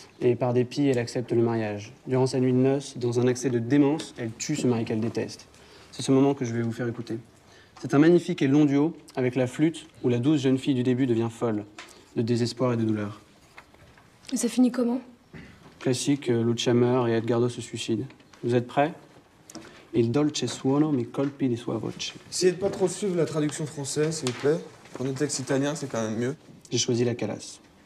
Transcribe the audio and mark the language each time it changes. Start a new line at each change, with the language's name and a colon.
French: Et par dépit, elle accepte le mariage. Durant sa nuit de noces, dans un accès de démence, elle tue ce mari qu'elle déteste. C'est ce moment que je vais vous faire écouter. C'est un magnifique et long duo avec la flûte où la douce jeune fille du début devient folle, de désespoir et de douleur. Et ça finit comment? Classique, Lucia meurt et Edgardo se suicide. Vous êtes prêts?
Italian: Il dolce suono mi colpi di sua voce.
French: Essayez de pas trop suivre la traduction française, s'il vous plaît. Prenez le texte italien, c'est quand même mieux. J'ai choisi la Calas.